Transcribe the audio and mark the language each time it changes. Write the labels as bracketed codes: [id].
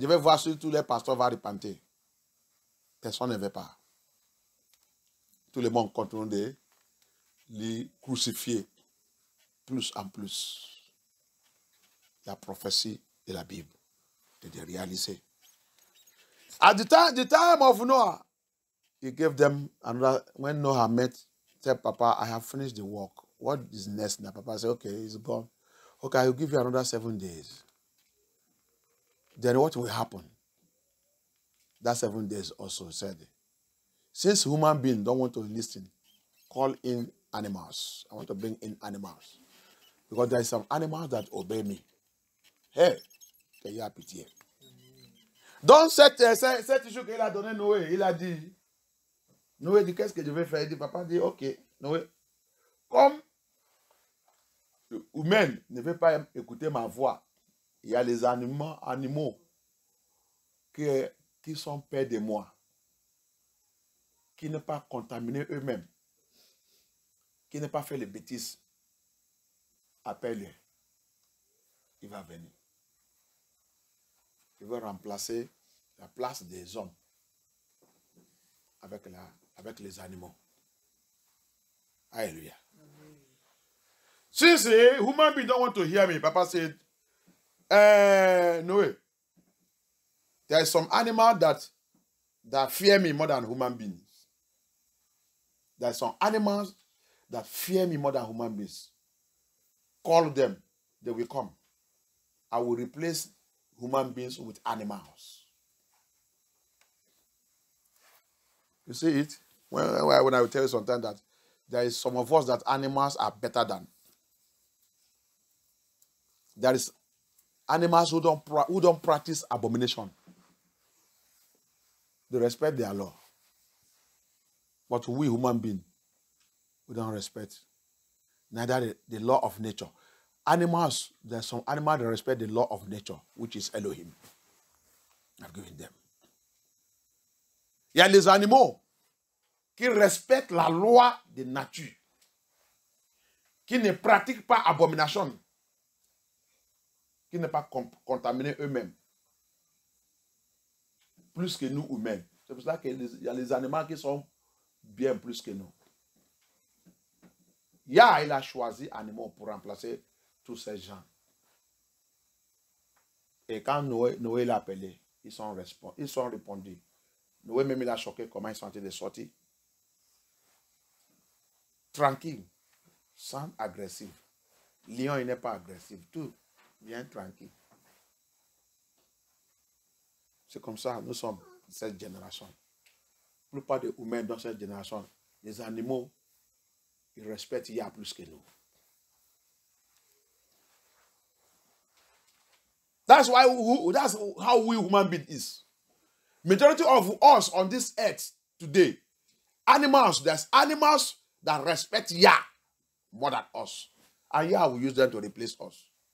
[fr] Je vais voir si tous les pasteurs vont repentir. Personne ne veut pas. Tout le monde continue de les crucifier plus en plus. La prophétie de la Bible est de réaliser. [en] At the time of Noah, he gave them another. When Noah met, said, Papa, I have finished the work. What is next now? Papa said, okay, it's gone. Okay, I will give you another 7 days. Then what will happen? That 7 days also said, since human beings don't want to listen, call in animals. I want to bring in animals. Because there are some animals that obey me. [fr] Hey, qu'il y a pitié. Donc, cette issue qu'il a donné Noé, il a dit, Noé dit, qu'est-ce que je vais faire? Il dit, papa dit, ok, Noé, comme humain ne veut pas écouter ma voix, il y a les animaux qui sont près de moi, qui ne pas contaminer eux-mêmes, qui ne pas faire les bêtises. Appelle-les. Il va venir. Il va remplacer la place des hommes avec les animaux. Alléluia. [en] Since human beings don't want to hear me, Papa said, Noé, there is some animal that fear me more than human beings. There are some animals that fear me more than human beings. Call them, they will come. I will replace human beings with animals. You see it? When I will tell you sometimes that there is some of us that animals are better than. There is animals who don't practice abomination. They respect their law. But we human beings, we don't respect neither the law of nature. Animals, there's some animals that respect the law of nature, which is Elohim. I've given them. [fr] Il y a les animaux qui respectent la loi de nature, qui ne pratiquent pas abomination, qui ne pas contaminer eux-mêmes, plus que nous humains. C'est pour ça qu'il y a les animaux qui sont bien plus que nous. Yah, il a choisi animaux pour remplacer tous ces gens. Et quand Noé l'a appelé, ils sont répondus. Noé même il a choqué comment ils sont en train de sortir. Tranquille, sans agressif. Lion, il n'est pas agressif. Tout bien tranquille. C'est comme ça, nous sommes cette génération. La plupart des humains dans cette génération, les animaux, ils respectent Yah plus que nous. [en] That's how we human beings is. Majority of us on this earth today, there's animals that respect Yah more than us. And Yah will use them to replace us.